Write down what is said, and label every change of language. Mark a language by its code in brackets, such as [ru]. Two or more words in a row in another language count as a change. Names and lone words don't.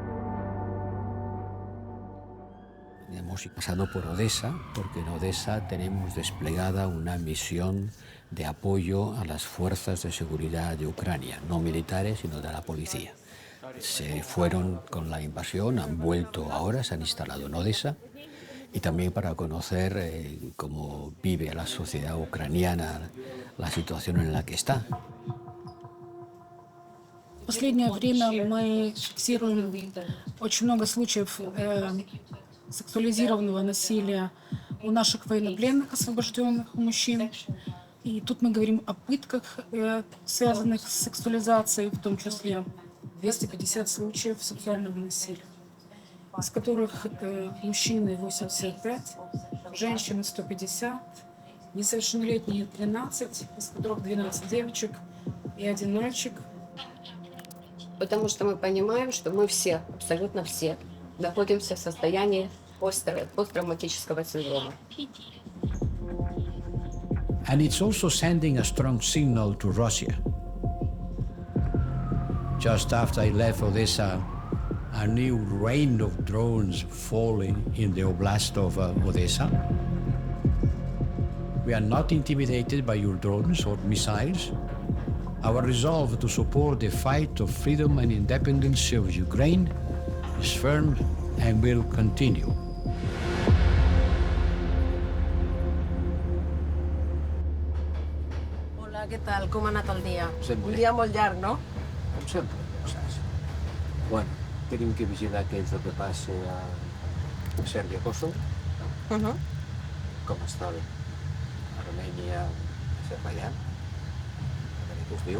[es] Hemos pasado por Odessa, porque en Odessa tenemos desplegada una misión de apoyo a las fuerzas de seguridad de Ucrania, no militares, sino de la policía. Se fueron con la invasión, han vuelto ahora, se han instalado en Odessa y también para conocer cómo vive la sociedad ucraniana, la situación en la que está. [ru] В последнее время мы фиксируем очень много случаев сексуализированного насилия у наших военнопленных, освобожденных мужчин. И тут мы говорим о пытках, связанных с сексуализацией, в том числе 250 случаев сексуального насилия, из которых мужчины 85, женщины 150, несовершеннолетние 13, из которых 12 девочек и 1 мальчик. Потому что мы понимаем, что мы все, абсолютно все, находимся в состоянии посттравматического синдрома. [en] And it's also sending a strong signal to Russia. Just after I left Odessa, a new rain of drones falling in the oblast of Odessa. We are not intimidated by your drones or missiles. Our resolve to support the fight of freedom and independence of Ukraine is firm and will continue. [ca] Hola, ¿qué tal? ¿Cómo ha anat el dia? Sempre. Un dia molt llarg, no? Com sempre, saps? Bueno, tenim que vigilar què és el que passa a Sèrbia, Kosovo, com està Armènia, Azerbaiyán, a veure què us diu.